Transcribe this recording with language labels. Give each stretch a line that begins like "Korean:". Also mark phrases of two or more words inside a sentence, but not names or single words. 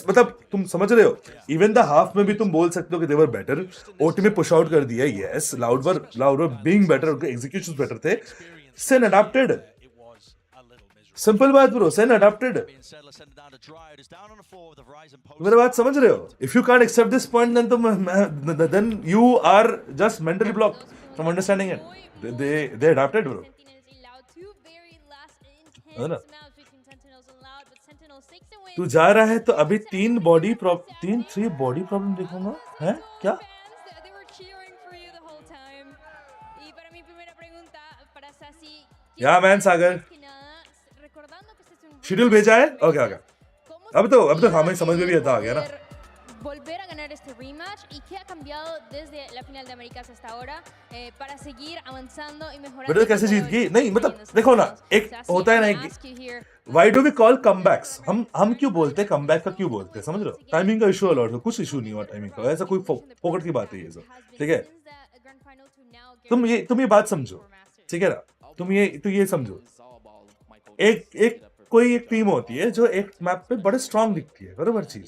Hindi: मतलब तुम समझ रहे हो?
English: Even the half
Hindi: में भी तुम बोल सकते हो कि
English: they were better.
Hindi: OT में
English: push out
Hindi: कर दिया.
English: Yes, Loud were being better. उनके executions better थे. SEN adapted. Simple बात bro. SEN adapted.
Hindi: मेरे बात समझ रहे हो?
English: If you can't accept this point, then you are just mentally blocked from understanding it. They adapted, bro.
Hindi: है ना? तू जा रहा है तो अभी 3 बॉडी प्रॉब्लम देखूंगा. हैं? क्या? या मैन सागर शेड्यूल भेजा है? ओके. अब तो हमें समझ में भी आता आ गया ना.
Spanish: Volver a ganar este rematch y qué ha cambiado desde la final de Américas hasta ahora para seguir avanzando y mejorando.
Hindi: बेटा कैसे जीत गई? नहीं मतलब देखो ना, एक होता है ना एक.
English: Why do we call comebacks?
Hindi: हम क्यों बोलते हैं comeback का? क्यों बोलते हैं? समझ रहे हो? टाइमिंग का
English: issue a lot
Hindi: है, कुछ इशू नहीं हुआ टाइमिंग का. ऐसा कोई फोकट की बात है ये सब, ठीक है? तुम ये बात समझो, ठीक है ना? तुम ये समझो, एक कोई एक टीम होती है जो एक मैप पे बड़े स्ट्रांग दिखती है, बराबर चीज.